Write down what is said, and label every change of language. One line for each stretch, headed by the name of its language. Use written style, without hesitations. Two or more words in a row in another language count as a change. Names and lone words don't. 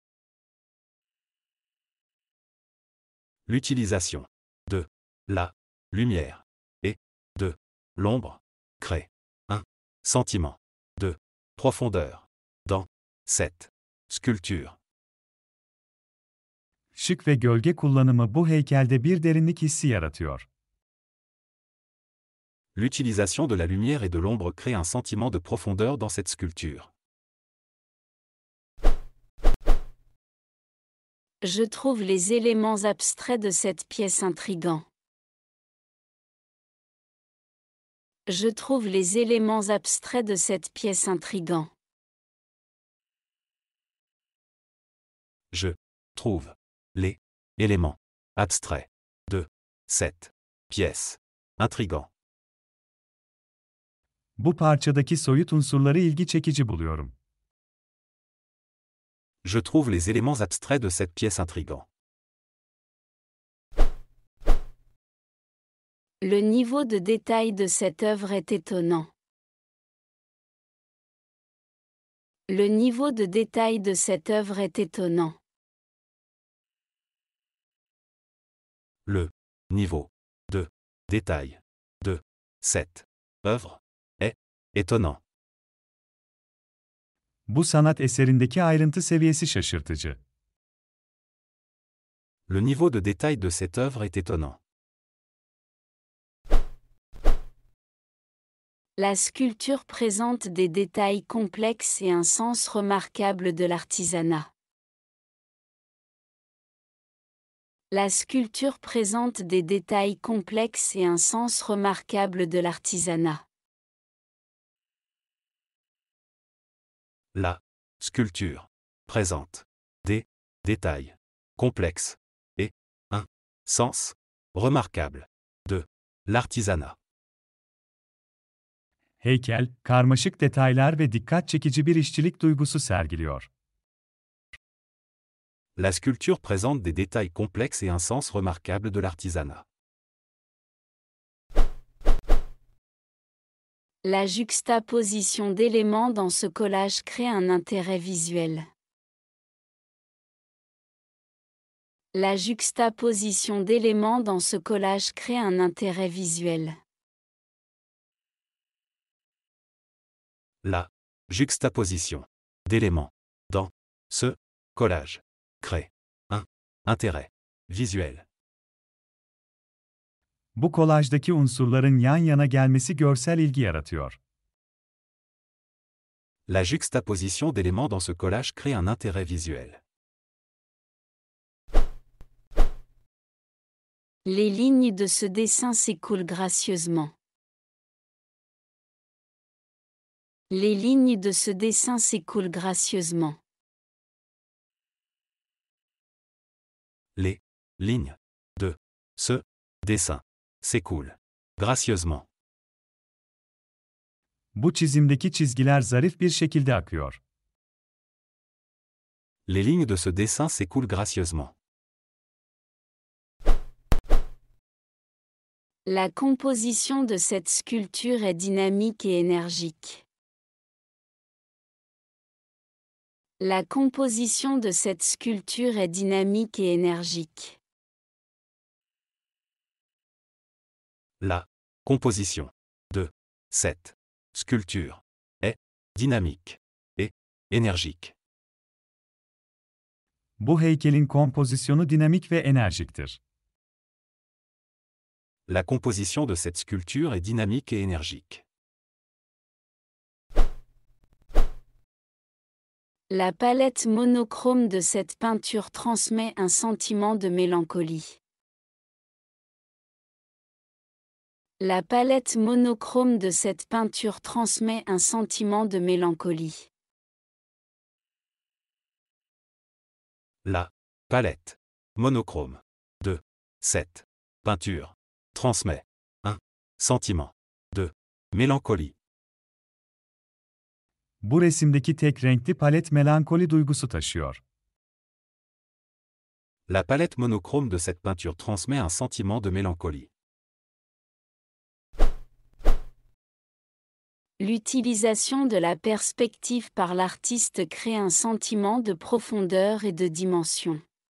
French: L'utilisation de la lumière et de l'ombre crée un sentiment de profondeur dans cette sculpture.
Turkish: Işık ve gölge kullanımı bu heykelde bir derinlik hissi yaratıyor.
French: L'utilisation de la lumière et de l'ombre crée un sentiment de profondeur dans cette sculpture. Je trouve les éléments abstraits de cette pièce intrigants. Je trouve les éléments abstraits de cette pièce intrigants. Je trouve les éléments abstraits de cette pièce intrigants.
Turkish: Bu parçadaki soyut unsurları ilgi çekici buluyorum.
French: Je trouve les éléments abstraits de cette pièce intrigants. Le niveau de détail de cette œuvre est étonnant. Le niveau de détail de cette œuvre est étonnant. Le niveau de détail de cette œuvre est étonnant.
Turkish: Bu sanat eserindeki ayrıntı seviyesi şaşırtıcı.
French: Le niveau de détail de cette œuvre est étonnant. La sculpture présente des détails complexes et un sens remarquable de l'artisanat. La sculpture présente des détails complexes et un sens remarquable de l'artisanat. La sculpture présente des détails complexes et un sens remarquable de l'artisanat.
Turkish: Heykel, karmaşık detaylar ve dikkat çekici bir işçilik duygusu sergiliyor.
French: La sculpture présente des détails complexes et un sens remarquable de l'artisanat. La juxtaposition d'éléments dans ce collage crée un intérêt visuel. La juxtaposition d'éléments dans ce collage crée un intérêt visuel. La juxtaposition d'éléments dans ce collage crée un intérêt visuel.
Turkish: Bu kolajdaki unsurların yan yana gelmesi görsel ilgi yaratıyor.
French: La juxtaposition d'éléments dans ce collage crée un intérêt visuel. Les lignes de ce dessin s'écoulent gracieusement. Les lignes de ce dessin s'écoulent gracieusement. Les lignes de ce dessin s'écoulent gracieusement.
Turkish: Bu çizimdeki çizgiler zarif bir şekilde akıyor.
French: Les lignes de ce dessin s'écoulent gracieusement. La composition de cette sculpture est dynamique et énergique. La composition de cette sculpture est dynamique et énergique. La composition de cette sculpture est dynamique et énergique.
Turkish: Bu heykelin kompozisyonu dinamik ve enerjiktir.
French: La composition de cette sculpture est dynamique et énergique. La palette monochrome de cette peinture transmet un sentiment de mélancolie. La palette monochrome de cette peinture transmet un sentiment de mélancolie. La palette monochrome de cette peinture transmet un sentiment de mélancolie.
Turkish: Bu resimdeki tek renkli palet melankoli duygusu taşıyor.
French: La palette monochrome de cette peinture transmet un sentiment de mélancolie. L'utilisation de la perspective par l'artiste crée un sentiment de profondeur et de dimension.